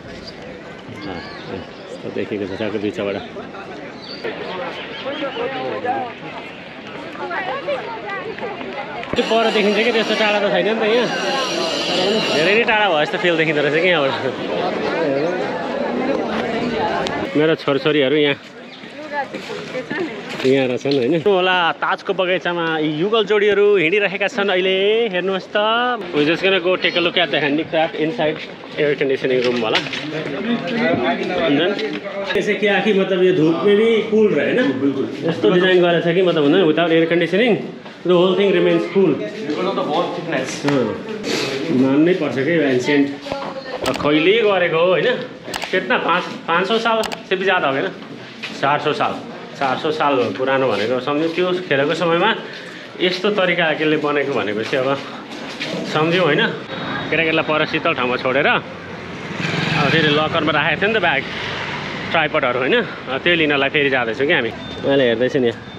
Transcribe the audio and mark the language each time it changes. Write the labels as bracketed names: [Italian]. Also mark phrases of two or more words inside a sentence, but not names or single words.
[Nepali] यस्तो देखेको छ ट्याक्क बिचबाट त्यो पर देखिन्छ कि त्यस्तो टाढा त छैन नि त यहाँ धेरै नै टाढा भयो जस्तो फिल देखिँदो रहेछ कि यहाँबाट मेरो छोरछोरीहरू यहाँ रहेछन् होइन होला ताजको बगैँचामा युगल जोडीहरू हिँडिरहेका छन् अहिले हेर्नुहोस् त [English] we just gonna go take a look at the handicraft inside air conditioning room [Hindi] वाला जैसे क्या कि मतलब ये धूप में भी कूल रहे ना [Nepali] यस्तो डिजाइन गरेको छ कि मतलब होइन [English] without air conditioning the whole thing remains cool [Nepali] मान्नै पर्छ कि एन्सियन्ट कहिले गरेको हो होइन [Hindi] कितना 500 साल से भी ज्यादा हो [Nepali] गएन 400 साल पुरानो भनेको सम्झ्यो त्यो खेरको समयमा यस्तो तरिकाले बनेको भनेपछि अब सम्झ्यौँ होइन केटाकेटीलाई पर शीतल ठाउँमा छोडेर अब फेरि लकरमा राखेको थियो नि त ब्याग ट्राइपडहरू होइन त्यो लिनलाई फेरि जाँदैछौँ कि हामी अहिले हेर्दैछु नि